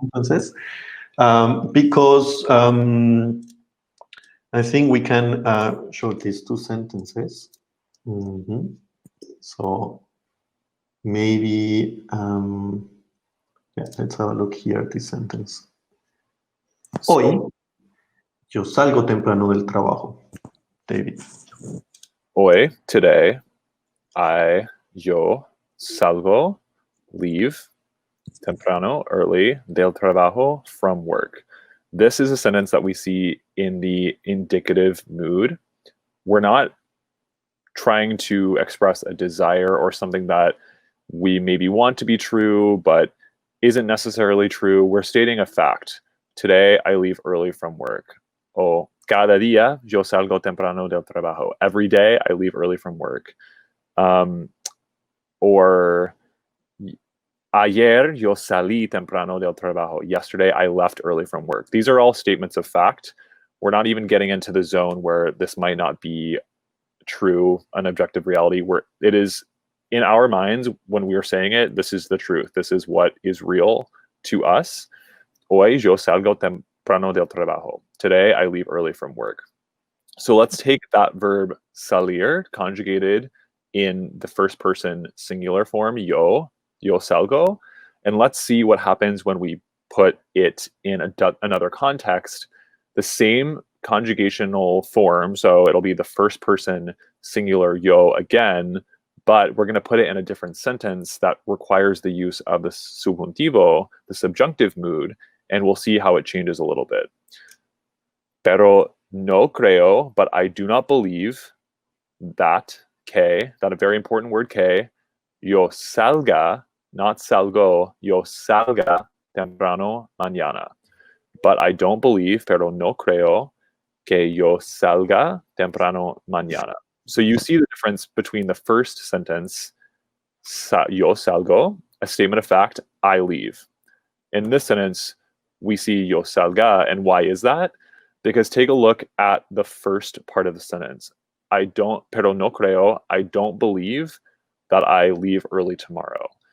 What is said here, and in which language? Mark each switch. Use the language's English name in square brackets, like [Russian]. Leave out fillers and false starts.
[English] sentences, because I think we can show these two sentences. Mm-hmm. So maybe, let's have a look here at this sentence. [Spanish] Hoy yo salgo temprano del trabajo. [English] David. [Spanish] Hoy, [English] today, [Spanish] yo salgo, [English] leave, [Spanish] temprano, [English] early, [Spanish] del trabajo, [English] from work. This is a sentence that we see in the indicative mood. We're not trying to express a desire or something that we maybe want to be true, but isn't necessarily true. We're stating a fact. Today, I leave early from work. [Spanish] O cada día yo salgo temprano del trabajo. [English] Every day, I leave early from work. Or [Spanish] ayer yo salí temprano del trabajo. [English] Yesterday, I left early from work. These are all statements of fact. We're not even getting into the zone where this might not be true, an objective reality, where it is in our minds when we are saying it, this is the truth. This is what is real to us. [Spanish] Hoy yo salgo temprano del trabajo. [English] Today, I leave early from work. So let's take that verb salir, conjugated in the first person singular form, [Spanish] yo salgo, [English] and let's see what happens when we put it in another context. The same conjugational form, so it'll be the first person singular yo again, but we're going to put it in a different sentence that requires the use of the subjuntivo, the subjunctive mood, and we'll see how it changes a little bit. [Spanish] Pero no creo, [English] but I do not believe that a very important word, [Spanish] que, yo salga, [English] not salgo, [Spanish] yo salga temprano mañana. [English] But I don't believe, [Spanish] pero no creo, que yo salga temprano mañana. [English] So you see the difference between the first sentence, [Spanish] yo salgo, [English] a statement of fact, I leave. In this sentence, we see [Spanish] yo salga. [English] And why is that? Because take a look at the first part of the sentence. [Spanish] Pero no creo, [English] I don't believe that I leave early tomorrow.